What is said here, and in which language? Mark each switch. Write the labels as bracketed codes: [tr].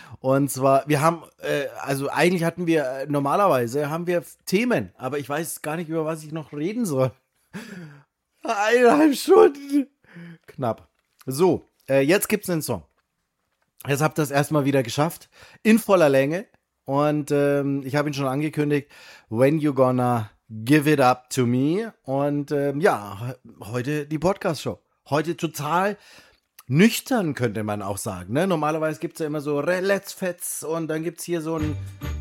[de] Und zwar, wir haben, also eigentlich hatten wir, normalerweise haben wir Themen, aber ich weiß gar nicht, über was ich noch reden soll. 1,5 Stunden. Knapp. So, jetzt gibt's einen Song. Jetzt habt ihr das erstmal wieder geschafft. In voller Länge. Und ich habe ihn schon angekündigt. [en] When you gonna give it up to me. [de] Und ja, heute die Podcast-Show. Heute total nüchtern könnte man auch sagen. Ne? Normalerweise gibt es ja immer so Let's Fets und dann gibt es hier so ein Yeah, mega. Nee, heute gar nicht. Nichts.